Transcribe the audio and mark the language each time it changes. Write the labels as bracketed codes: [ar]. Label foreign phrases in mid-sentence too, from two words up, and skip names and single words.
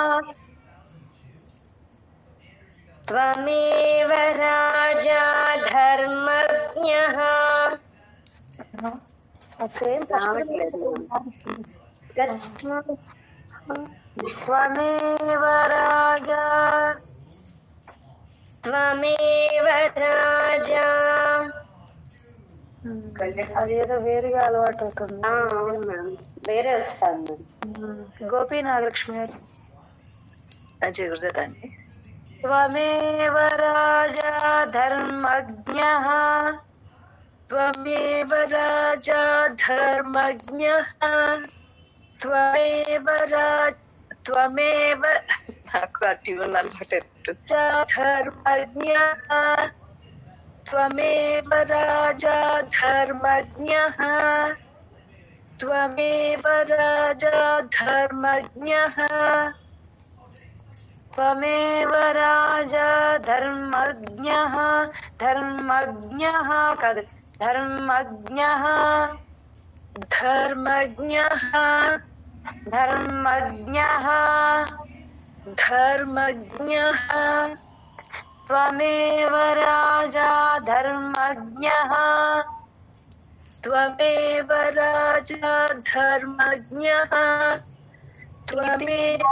[sa] त्वमेव राजा धर्मज्ञः। त्वमेव राजा त्वमेव राजा [te] అదేదో వేరుగా అలవాటు అవుతుంది. అవును మేడం, వేరే వస్తుంది. గోపీ నాగలక్ష్మి గారు. అజయ్ గురుదాన్ని [sa] त्वमेव राजा धर्मज्ञः त्वमेव राजा धर्मज्ञः त्वमेव [te] నాకు ఆ ట్యూన్ అలవాటు [sa] ధర్మజ్ఞః त्वमेव राजा धर्मज्ञः त्वमेव राजा धर्मज्ञः त्वमेव राजा धर्मज्ञः धर्मज्ञः కాదు ధర్మజ్ఞः धर्मज्ञः धर्मज्ञः धर्मज्ञः त्वमेव राजा धर्मज्ञः त्वमेव राजा धर्मज्ञः त्वमेव